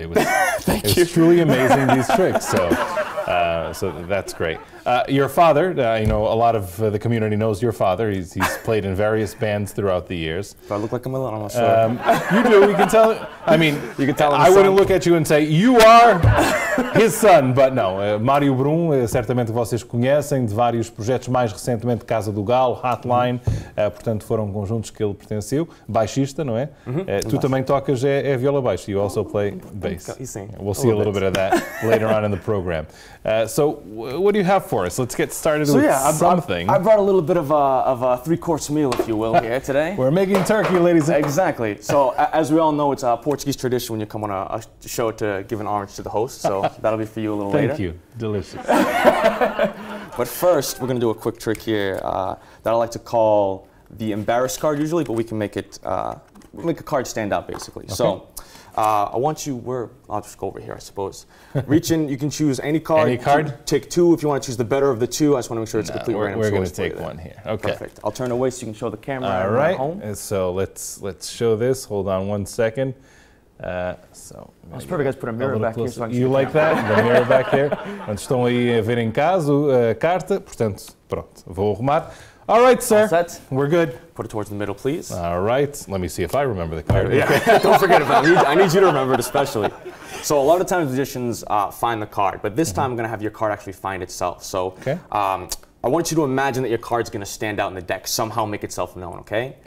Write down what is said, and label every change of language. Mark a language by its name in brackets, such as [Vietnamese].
[English] It was truly amazing, these tricks. So that's great. Your father, a lot of the community knows your father. He's played in various bands throughout the years. Do I look like I'm not sure. You do. You can tell. I mean, you can tell. I wouldn't look at you and say you are his son, but no. [Portuguese] Mário Brumy, certamente vocês conhecem de vários projetos, mais recentemente Casa do Galo, Hotline, portanto foram conjuntos que ele pertenceu. Baixista, não é? Tu também tocas viola baixo. [English] You also play bass. We'll see a little bit of that later on in the program. So, what do you have for us? Let's get started with something. I brought a little bit of a three-course meal, if you will, here today. We're making turkey, ladies and gentlemen. Exactly. So, as we all know, it's a Portuguese tradition when you come on a show to give an orange to the host. So, that'll be for you a little later. Thank you. Delicious. But first, we're going to do a quick trick here that I like to call the embarrassed card usually, but we can make it make a card stand out basically. Okay. So. I want you, I'll just go over here, I suppose. Reach in, you can choose any card. Any card? Take 2 if you want to choose the better of the 2. I just want to make sure it's a complete random choice. We're going to take one here. Okay. Perfect. I'll turn away so you can show the camera. All right. Home. So let's show this. Hold on one second. So that's perfect. Let's put a mirror back here so I can see. You like that? The mirror back here. [Portuguese] Quando estão aí a ver em casa a carta, portanto, pronto, vou arrumar. [English] All right, sir. All set. We're good. Put it towards the middle, please. All right. Let me see if I remember the card. Yeah, don't forget about it. I need you to remember it especially. So a lot of times magicians find the card, but this time I'm going to have your card actually find itself. So I want you to imagine that your card's going to stand out in the deck, somehow make itself known, okay?